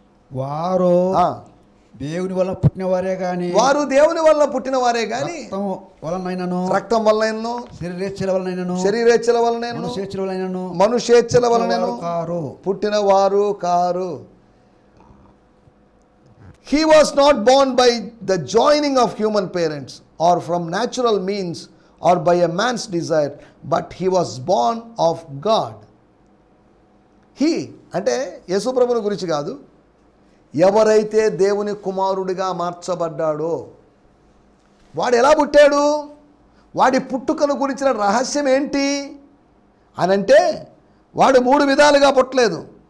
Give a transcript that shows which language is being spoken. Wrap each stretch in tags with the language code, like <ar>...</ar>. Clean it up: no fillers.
<te>వారు దేవుని వల్ల పుట్టినవారే గాని, వారు దేవుని వల్ల పుట్టినవారే గాని రక్తం వల్లనైనను శరీరేచ్ఛల వలనైనను మనుషేచ్ఛల వలనైనను పుట్టినవారు car.</te> <en>He was not born by the joining of human parents or from natural means or by a man's desire, but he was born of God.</en> <te>He అంటే యేసు ప్రభువుని గురించి కాదు, ఎవరైతే దేవుని కుమారుడిగా మార్చబడ్డాడో వాడు ఎలా పుట్టాడు? వాడి పుట్టుకను గురించిన రహస్యం ఏంటి అనంటే, వాడు 3 విధాలుగా పుట్టలేదు.</te>